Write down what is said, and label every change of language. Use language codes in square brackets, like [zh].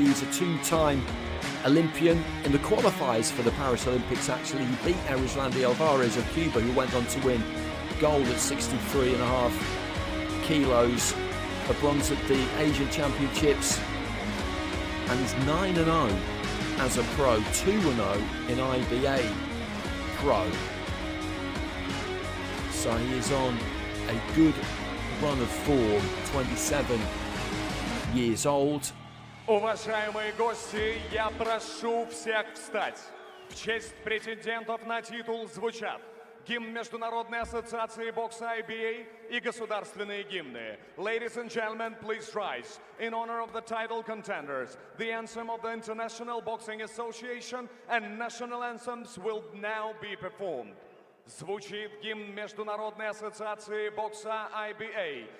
[en] He's a two-time Olympian. In the qualifiers for the Paris Olympics, actually, he beat Erislandy Alvarez of Cuba, who went on to win gold at 63.5 kilos, a bronze at the Asian Championships, and he's 9-0 as a pro, 2-0 in IBA Pro. So he is on a good run of form, 27 years old. [ru] Уважаемые гости, я прошу всех встать. В честь претендентов на титул звучат гимн Международной ассоциации бокса IBA и государственные гимны. [en] Ladies and gentlemen, please rise. In honor of the title contenders, the anthem of the International Boxing Association and national anthems will now be performed. [ru] Звучит гимн Международной ассоциации бокса IBA.